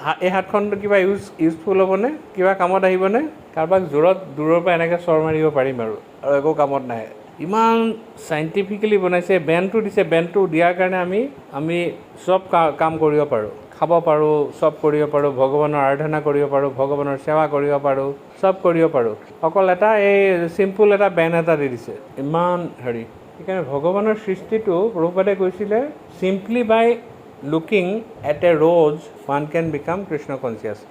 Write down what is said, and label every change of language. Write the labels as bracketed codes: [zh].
[as] এই হাতখন কিবা ইউজফুল হ'বনে? কিবা কামত আহিবনে? কাৰোবাক দূৰৰ পৰা এনেকৈ চৰ মাৰিব পাৰিম আৰু একো কামত নাহে। ইমান চাইণ্টিফিকেলি বনাইছে, বেণ্ডটো দিছে। বেণ্ডটো দিয়াৰ কাৰণে আমি চব কাম কৰিব পাৰোঁ, খাব পাৰোঁ, চব কৰিব পাৰোঁ, ভগৱানৰ আৰাধনা কৰিব পাৰোঁ, ভগৱানৰ সেৱা কৰিব পাৰোঁ, চব কৰিব পাৰোঁ। অকল চিম্পুল এটা বেণ্ড এটা দি দিছে। ইমান সেইকাৰণে ভগৱানৰ সৃষ্টিটো প্ৰভুপাদে কৈছিলে, [en] Simply by looking at a rose one can become Krishna conscious.